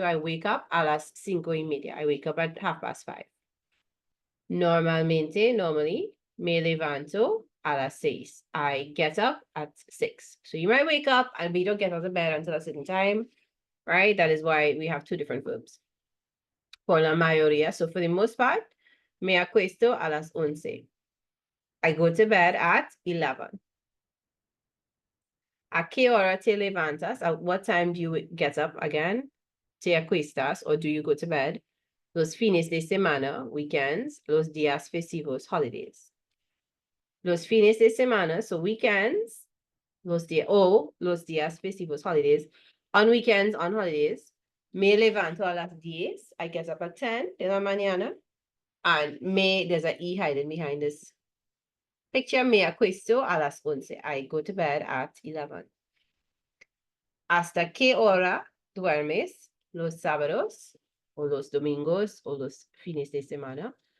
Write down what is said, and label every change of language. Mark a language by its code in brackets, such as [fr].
[en] I wake up [es] a las 5:30. [en] I wake up at 5:30. [es] Normalmente, [en] normally, [es] me levanto a las 6. [en] I get up at 6. So you might wake up and we don't get out of bed until a certain time, right? That is why we have two different verbs. [es] Por la mayoría, [en] so for the most part, [es] me acuesto a las 11. [en] I go to bed at 11. [es] ¿A qué hora te levantas? [en] At what time do you get up again? [es] ¿Te acuestas [en] or do you go to bed? [es] Los fines de semana, weekends, los días festivos, holidays. Los fines de semana, [en] so weekends, [es] los días festivos, holidays. [en] On weekends, on holidays, [es] me levanto a las 10. [en] I get up at 10 [es] de la mañana. [en] And there's an E hiding behind this picture. [es] Me acuesto a las 11. [en] I go to bed at 11. [es] ¿Hasta qué hora duermes los sábados o los domingos o los fines de semana?